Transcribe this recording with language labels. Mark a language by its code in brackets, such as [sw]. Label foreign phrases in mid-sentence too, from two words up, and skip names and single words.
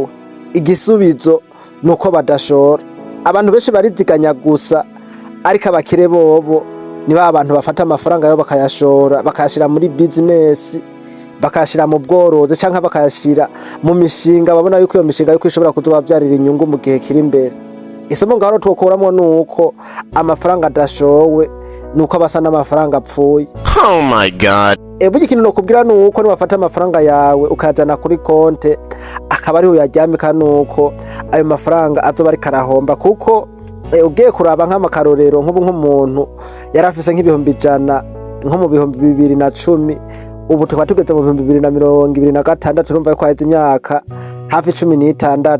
[rn] Igisubizo nuko badashora. Abantu benshi bariziganya gusa, ariko abakire bobo ni ba abantu bafata amafaranga yabo bakayashora, bakayashira muri business, bakayashira mu bworozi canke bakayashira mu mishinga babona yuko iyo mishinga yuko ishobora kuzobavyarira inyungu mu gihe kiri imbere. Isomo ngaho twokuramwo nuko amafaranga adashowe nuko abasa n'amafaranga apfuye. [en] Oh my god. [rn] Burya ikintu nokubwira nuko niwafata amafaranga yawe ukajana kuri konte akaba ariho yaryamika, nuko ayo mafaranga azoba ari karahomba. Kuko ugiye kuraba nk'amakarorero nk'ubu nk'umuntu yarafise nk'ibihumbi 100 nko mu bihumbi 2010, ubu tukaba tugeze mu 2026, urumva ko haheze imyaka hafi 16.